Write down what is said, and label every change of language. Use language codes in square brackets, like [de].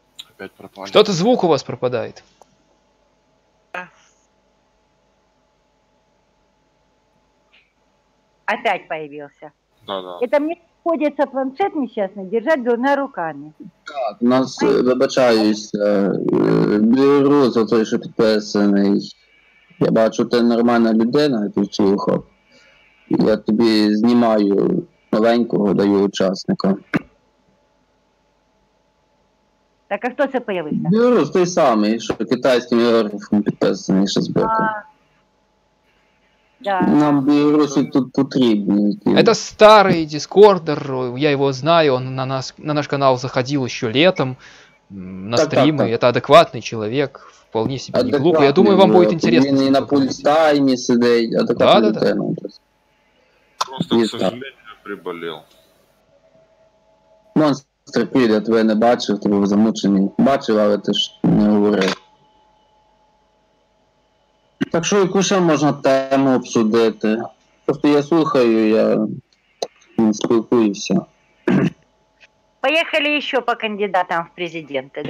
[ru] Опять пропали. Что-то звук у вас пропадает. Опять появился. Да. Это мне приходится планшет несчастный держать двумя руками. [uk] Так, у нас, вибачаюся, Білорус, отой, що підписаний. Я бачу, ти нормальна людина, тут слухав. Я тобі знімаю новенького, даю учасника. Так, а хто це появився? Білорус той самий, що китайським іерогліфом підписаний, що збоку. [ru] Да. Нам белорусы тут потребнее. Это старый дискордер, я его знаю, он на наш канал заходил еще летом на стримы. Это адекватный человек, вполне себе не глупый. Я думаю, вам будет интересно. [uk] Він і на пульстаймі сидить, адекватна людина. [ru] Просто, к сожалению, приболел. [uk] Монстр прийде, тебе не бачив, ти був замучений. Бачив, але ти ж не говорив. Так що яку ще можна тему обсудити? Просто я слухаю, я не спілкуюся. [ru] Поехали еще по кандидатам в президенты.